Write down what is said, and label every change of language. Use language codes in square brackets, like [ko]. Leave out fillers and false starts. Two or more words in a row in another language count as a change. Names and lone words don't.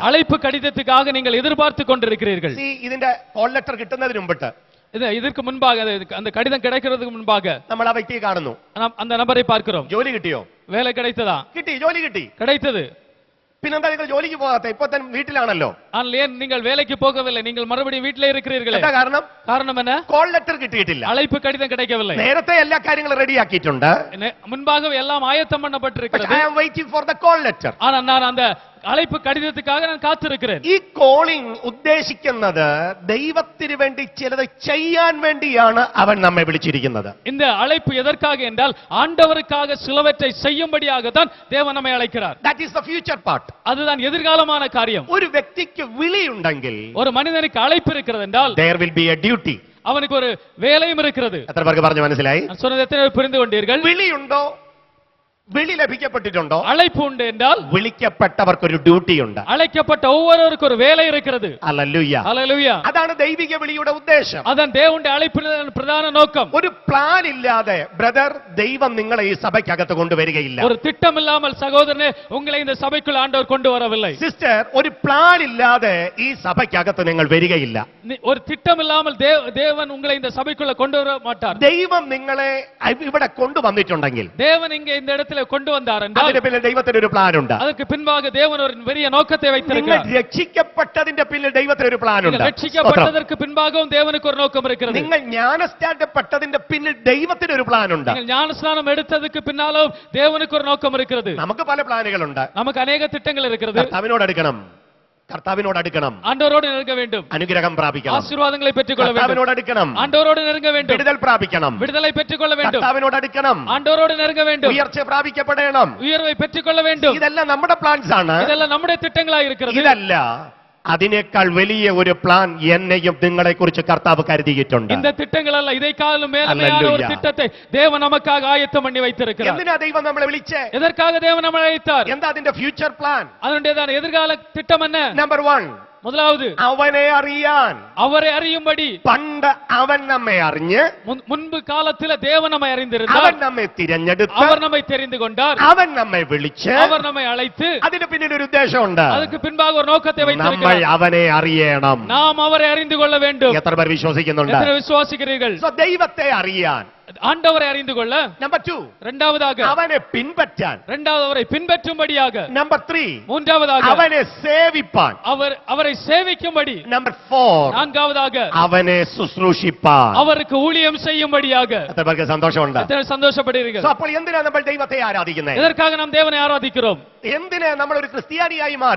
[ta] அழைப்பு கடிதத்துக்காக நீங்கள் எதிர்பார்த்து கொண்டிருக்கிறீர்கள். [ml] ഇതിന്റെ [en] call letter [ml] കിട്ടുന്നതിന് മുമ്പിട്ട് [ta] இதற்கு முன்பாக அந்த கடிதம் கிடைக்கிறதுக்கு முன்பாக [ml] നമ്മൾ ആ വ്യക്തിയെ കാണുന്നു, [ta] அந்த நபரை பார்க்கிறோம். [ml] ജോലി കിട്ടിയോ? [ta] வேலை கிடைத்ததா? [ml] കിട്ടി, ജോലി കിട്ടി. [ta] கிடைத்தது. [ml] പിന്നെന്താ നിങ്ങൾ ജോലിക്ക് പോകാത്ത? ഇപ്പൊ തന്നെ വീട്ടിലാണല്ലോ. [ta] ஆனால் ஏன் நீங்கள் வேலைக்கு போகவில்லை? நீங்கள் மறுபடியும் வீட்டிலே இருக்கிறீர்களே. [ml] എന്താ കാരണം? [ta] காரணம் என்ன? [en] call letter [ml] കിട്ടിയിട്ടില്ല. [ta] அழைப்பு கடிதம் கிடைக்கவில்லை. [ml] നേരത്തെ എല്ലാ കാര്യങ്ങളും റെഡിയാക്കിയിട്ടുണ്ട്. [ta] முன்பாக எல்லாம் ஆயத்தம் பண்ணப்பட்டிருக்கிறது. [en] I am waiting for the call letter. [ta] ஆனா நான் அந்த அழைப்பு கடிதத்துக்காக நான் காத்திருக்கிறேன். [ml] ഈ കോളിംഗ് ഉദ്ദേശിക്കുന്നത് ദൈവത്തിന് വേണ്ടി ചിലത് ചെയ്യാൻ വേണ്ടിയാണ് അവൻ നമ്മെ വിളിച്ചിരിക്കുന്നത്. [ta] இந்த அழைப்பு எதற்காக என்றால் ஆண்டவருக்காக சிலவற்றை செய்யும்படியாக தான் தேவன் நம்மை அழைக்கிறார். [en] That is the future part. [ta] அதுதான் எதிர்காலமான காரியம். [ml] ഒരു വ്യക്തിക്ക് വിളിയുണ്ടെങ്കിൽ, [ta] ஒரு மனிதனுக்கு அழைப்பு இருக்கிறது என்றால் [en] there will be a duty. [ta] அவனுக்கு ஒரு வேலையும் இருக்கிறது. [ml] എത്ര പേർക്ക് പറഞ്ഞു മനസ്സിലായി? [ta] நான் சொன்னது எத்தனை பேர் புரிந்து கொண்டீர்கள்? [ml] വിളിയുണ്ടോ? വിളി ലഭിക്കപ്പെട്ടിട്ടുണ്ടോ? [ta] அழைப்பு உண்டு என்றால் [ml] വിളിക്കപ്പെട്ടവർക്കൊരു ഡ്യൂട്ടി ഉണ്ട്. [ta] அழைக்கப்பட்ட ஒவ்வொருவருக்கும் ஒரு வேலை இருக்கிறது. [ml] ഹല്ലേലൂയ. [ta] ஹல்லேலூயா. [ml] അതാണ് ദൈവിക വിളിയുടെ ഉദ്ദേശം. [ta] அதான் தேவனுடைய அழைப்பின் பிரதான நோக்கம். [ml] ഒരു പ്ലാൻ ഇല്ലാതെ ബ്രദർ ദൈവം നിങ്ങളെ ഈ സഭയ്ക്കകത്ത് കൊണ്ടുവരികയില്ല. [ta] ஒரு திட்டம் இல்லாமல் சகோதரனே உங்களை இந்த சபைக்குள் ஆண்டவர் கொண்டு வரவில்லை. [ml] സിസ്റ്റർ, ഒരു പ്ലാൻ ഇല്ലാതെ ഈ സഭയ്ക്കകത്ത് നിങ്ങൾ വരികയില്ല. [ta] ஒரு திட்டம் இல்லாமல் தேவன் உங்களை இந்த சபைக்குள்ள கொண்டு வர மாட்டார். [ml] ദൈവം നിങ്ങളെ ഇവിടെ കൊണ്ടുവന്നിട്ടുണ്ടെങ്കിൽ, [ta] தேவன் இங்கே இந்த இடத்துல கொண்டு வந்தார் என்றால் [ml] അതിന്റെ പിന്നിൽ ദൈവത്തിന് ഒരു പ്ലാൻ ഉണ്ട്. [ta] அதற்கு பின்பாக தேவன் ஒரு பெரிய நோக்கத்தை [ml] നിങ്ങൾ [ta] வைத்திருக்கிறார். [ml] രക്ഷിക്കപ്പെട്ടതിന്റെ പിന്നിൽ ദൈവത്തിന് ഒരു പ്ലാൻ ഉണ്ട്. [ta] രക്ഷിക്കപ്പെട്ടதற்கு பின்பாகவும் தேவனுக்கு ஒரு நோக்கம் இருக்கிறது. [ml] നിങ്ങൾ ജ്ഞാനസ്നാനപ്പെട്ടതിന്റെ പിന്നിൽ ദൈവത്തിന് ഒരു പ്ലാൻ ഉണ്ട്. [ta] நீங்கள் ஞானஸ்நானம் எடுத்ததுக்கு பின்னாலும் தேவனுக்கு ஒரு நோக்கம் இருக்கிறது. [ml] നമുക്ക് പല പ്ലാനുകളുണ്ട്. [ta] நமக்கு अनेक திட்டங்கள் இருக்கிறது. [ml] കർത്താവിനോട് അടുക്കണം, കർത്താവിനോട് അടുക്കണം, [ta] ஆண்டவரோடு நெருங்க வேண்டும், [ml] അനുഗ്രഹം പ്രാപിക്കണം. [ta] ஆசீர்வாதங்களை பெற்றுக்கொள்ள வேண்டும், [ml] കർത്താവിനോട് അടുക്കണം, [ta] ஆண்டவரோடு நெருங்க வேண்டும், [ml] വിടുതൽ പ്രാപിക്കണം. [ta] விடுதலை பெற்றுக்கொள்ள வேண்டும், [ml] കർത്താവിനോട് അടുക്കണം, [ta] ஆண்டவரோடு நெருங்க வேண்டும், [ml] ഉയർച്ച പ്രാപിക്കപ്പെടണം. [ta] உயர்வை பெற்றுக்கொள்ள வேண்டும். [ml] ഇതെല്ലാം നമ്മുടെ പ്ലാൻസ് ആണ്. [ta] இதெல்லாம் நம்முடைய திட்டங்களாக இருக்கிறது. [ml] ഇതല്ല, അതിനേക്കാൾ വലിയ ഒരു പ്ലാൻ എന്നെയും നിങ്ങളെ കുറിച്ച് കർത്താവ് കരുതിയിട്ടുണ്ട്. [ta] இந்த திட்டங்கள் அல்ல, இதை காலும் மேலான ஒரு திட்டத்தை தேவன் நமக்காக ஆயத்தம் பண்ணி வைத்திருக்கிறார். [ml] എന്തിനാ ദൈവം നമ്മളെ വിളിച്ചേ? [ta] எதற்காக தேவன் நம்மை அழைத்தார்? [ml] എന്താ അതിന്റെ [en] future plan? [ta] அதனுடையதான எதிர்கால திட்டம் என்ன? [ml] നമ്പർ 1, [ta] முதலாவது [ml] അവനെ അറിയാൻ. [ta] அவரை அறியும்படி. [ml] പണ്ട് അവൻ നമ്മെ അറിഞ്ഞ്, [ta] முன்பு காலத்தில் தேவன் நம்மை [ml] അവൻ [ta] அறிந்திருந்தார், [ml] നമ്മെ തിരഞ്ഞെടുത്ത്, [ta] அவர் நம்மை தெரிந்து கொண்டார், [ml] അവൻ നമ്മെ വിളിച്ച്, [ta] அவர் நம்மை அழைத்து, [ml] അതിന് പിന്നിൽ ഒരു ഉദ്ദേശമുണ്ട്. [ta] அதுக்கு பின்பாக ஒரு நோக்கத்தை [ml] നമ്മൾ [ta] வைத்திருக்கிறார். [ml] അവനെ അറിയണം. [ta] நாம் அவரை அறிந்து கொள்ள வேண்டும். [ml] എത്ര പേർ വിശ്വസിക്കുന്നുണ്ട്? [ta] எத்தனை விசுவாசிக்கிறீர்கள்? [ml] So, ദൈവത്തെ അറിയാൻ. [ta] ஆண்டவரை அறிந்து கொள்ள. [ml] നമ്പർ 2, [ta] இரண்டாவதாக [ml] അവനെ പിൻപറ്റാൻ. [ta] இரண்டாவது அவரை பின்பற்றும்படியாக. [ml] നമ്പർ 3, [ta] மூன்றாவதாக [ml] അവനെ സേവിപ്പാൻ. [ta] அவரை சேவிக்கும்படி. [ml] നമ്പർ 4, [ta] நான்காவதாக [ml] അവനെ ശുശ്രൂഷിപ്പാൻ. [ta] அவருக்கு ஊழியம் செய்யும்படியாக. [ml] എത്ര പേർക്ക് സന്തോഷമുണ്ട്? [ta] எத்தனை சந்தோஷப்படுகிறீர்கள்? [ml] So, അപ്പോൾ എന്തിനാ നമ്മൾ ദൈവത്തെ ആരാധിക്കുന്നത്? [ta] எதற்காக நாம் தேவனை ஆராதிக்கிறோம்? [ml] എന്തിനാ നമ്മൾ ഒരു ക്രിസ്ത്യാനിയായി മാറി?